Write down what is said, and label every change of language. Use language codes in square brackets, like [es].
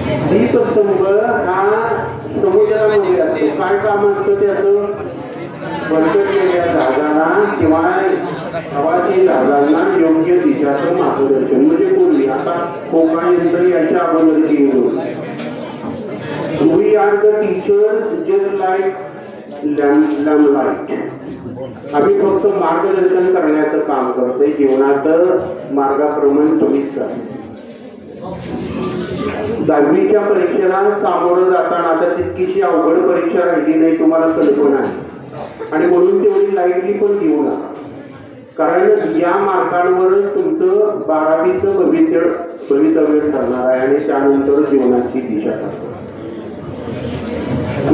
[mr] दीपस्तंभ हा समुद्रामध्ये असतो. काय काम असतं त्याचं? बंदरलेल्या जहाजाला किंवा प्रवासी जहाजांना योग्य दिशाचं मार्गदर्शन. म्हणजे बोलली आता कोकण यांच्या अगोदर गेलो. [en] We are the teachers just like lamplight. [mr] आम्ही फक्त मार्गदर्शन करण्याचं काम करतोय. जीवनात मार्गक्रमण तुम्हीच करा. 10वीच्या परीक्षेला सामोरं जाताना आता तितकीशी अवघड परीक्षा राहिली नाही, तुम्हाला कल्पना आहे. आणि म्हणून तेवढी लाईटली पण घेऊ नका, कारण या मार्गांवरच तुमचं 12वीचं भवितव्य ठरणार आहे आणि त्यानंतर जीवनाची दिशा ठरणार.